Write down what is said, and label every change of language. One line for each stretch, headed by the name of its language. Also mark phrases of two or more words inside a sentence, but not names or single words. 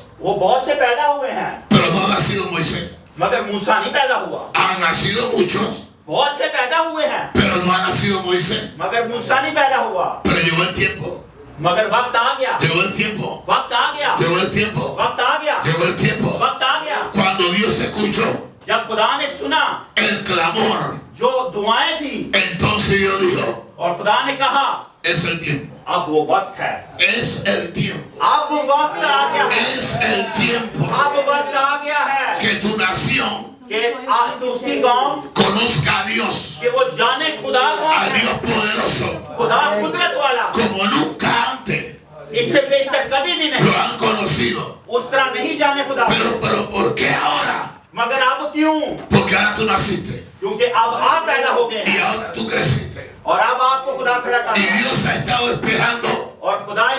Hindi: वो बहुत से पैदा हुए हैं
Spanish: pero no ha nacido Moisés.
Hindi: मगर मूसा नहीं पैदा हुआ।
Spanish: Han nacido muchos,
Hindi: बहुत से पैदा हुए हैं
Spanish: pero no ha nacido Moisés.
Hindi: मगर मूसा नहीं पैदा हुआ।
Spanish: Pero llegó el tiempo,
Hindi: मगर वक्त आ गया,
Spanish: llegó el tiempo,
Hindi: वक्त आ गया,
Spanish: llegó el tiempo,
Hindi: वक्त आ गया,
Spanish: llegó el tiempo.
Hindi: वक्त आ गया।
Spanish: Cuando Dios escuchó
Hindi: जब खुदा ने सुना
Spanish: el clamor,
Hindi: जो दुआएं थी
Spanish: entonces Dios dijo,
Hindi: और खुदा ने कहा
Spanish: es el tiempo,
Hindi: अब वो वक्त है,
Spanish: es el tiempo,
Hindi: अब वक्त आ गया है,
Spanish: es el tiempo
Hindi: अब वक्त आ गया है
Spanish: que tu nación
Hindi: कि आज तो उसकी कौम
Spanish: conozca a Dios,
Hindi: कि वो जाने खुदा कौन
Spanish: al
Hindi: है,
Spanish: Dios poderoso,
Hindi: खुदा कुदरत वाला।
Spanish: como nunca antes
Hindi: इससे पेश तक कभी भी
Spanish: lo
Hindi: नहीं
Spanish: han conocido.
Hindi: उस तरह नहीं जाने खुदा।
Spanish: Pero ¿por qué ahora?
Hindi: मगर अब क्यों?
Spanish: Porque ahora tú naciste
Hindi: क्योंकि अब आप पैदा हो गए
Spanish: y
Hindi: हैं
Spanish: ahora tú creciste.
Hindi: और अब आपको खुदा खड़ा
Spanish: Y
Hindi: करना है
Spanish: Dios ha estado esperando
Hindi: और खुदा